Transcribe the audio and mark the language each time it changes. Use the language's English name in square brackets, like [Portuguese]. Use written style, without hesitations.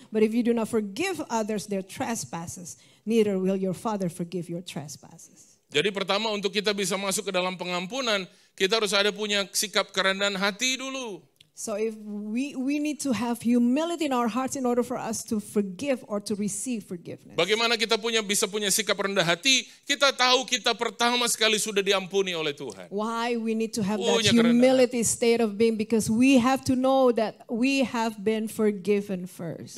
[English] But if you do not forgive others their trespasses, neither will your Father forgive your trespasses. [Indonesian] Jadi pertama untuk kita bisa masuk ke dalam pengampunan, kita harus ada punya sikap kerendahan hati dulu. [English] So if we need to have humility in our hearts in order for us to forgive or to receive forgiveness. [Indonesian] Bagaimana kita bisa punya sikap rendah hati? Kita tahu kita pertama sekali sudah diampuni oleh Tuhan. [English] Why we need to have that [Indonesian] Punya kerendahan. [English] humility state of being, because we have to know that we have been forgiven first.